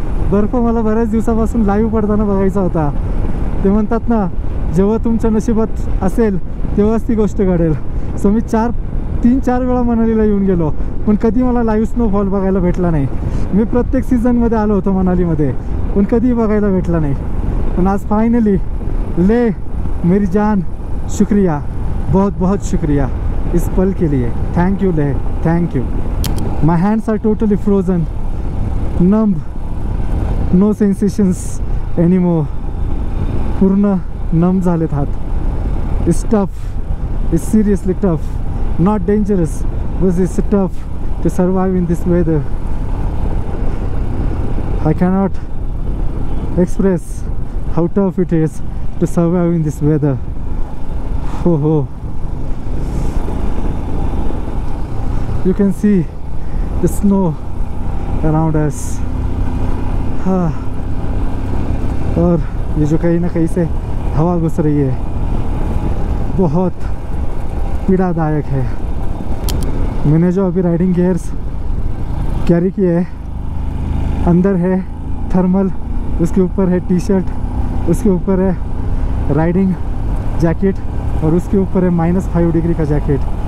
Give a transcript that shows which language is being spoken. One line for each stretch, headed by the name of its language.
Marathi: बर्फ मला बऱ्याच दिवसापासून लाईव्ह पडताना बघायचा होता. ते म्हणतात ना, जेव्हा तुमच्या नशिबात असेल तेव्हाच ती गोष्ट घडेल. सो मी 3-4 वेळा मनालीला येऊन गेलो, पण कधी मला लाईव्ह स्नोफॉल बघायला भेटला नाही. मी प्रत्येक सीझनमध्ये आलो होतो मनालीमध्ये, पण कधी बघायला भेटला नाही. पण आज फायनली
Hindi: ले मेरी जान, शुक्रिया, बहुत बहुत शुक्रिया. इस पल के लिए।
English: Thank you Leh, thank you. My hands are totally frozen, numb, no sensations anymore.
Marathi: पूर्ण नम झालेत हात।
English: It's tough, it's seriously tough, not dangerous but it's tough to survive in this weather. I cannot express how tough it is to survive in this weather. Oh. You can see the snow around us.
Hindi: और ये जो कहीं ना कहीं से हवा घुस रही है बहुत पीड़ादायक है. मैंने जो अभी राइडिंग गियर्स कैरी किए हैं, अंदर है थर्मल, उसके ऊपर है टी शर्ट, उसके ऊपर है राइडिंग जैकेट और उसके ऊपर है -5 डिग्री का जैकेट.